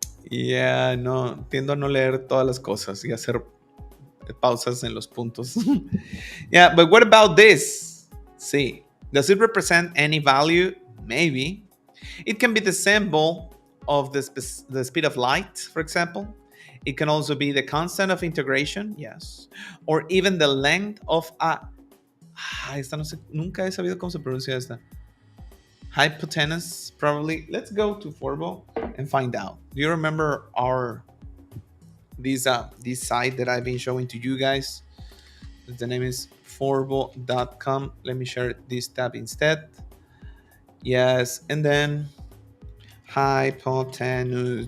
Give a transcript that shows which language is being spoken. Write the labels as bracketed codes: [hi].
[en] Yeah, no, [es] tiendo a no leer todas las cosas y hacer pausas en los puntos. [en] Yeah, but what about this? See, does it represent any value? Maybe. It can be the symbol of the speed of light, for example. It can also be the constant of integration, yes. Or even the length of a... [es] esta no sé, nunca he sabido cómo se pronuncia esta. [en] Hypotenuse, probably. Let's go to Forbo and find out. Do you remember this site that I've been showing to you guys? The name is forbo.com. Let me share this tab instead. Yes, and then hypotenuse.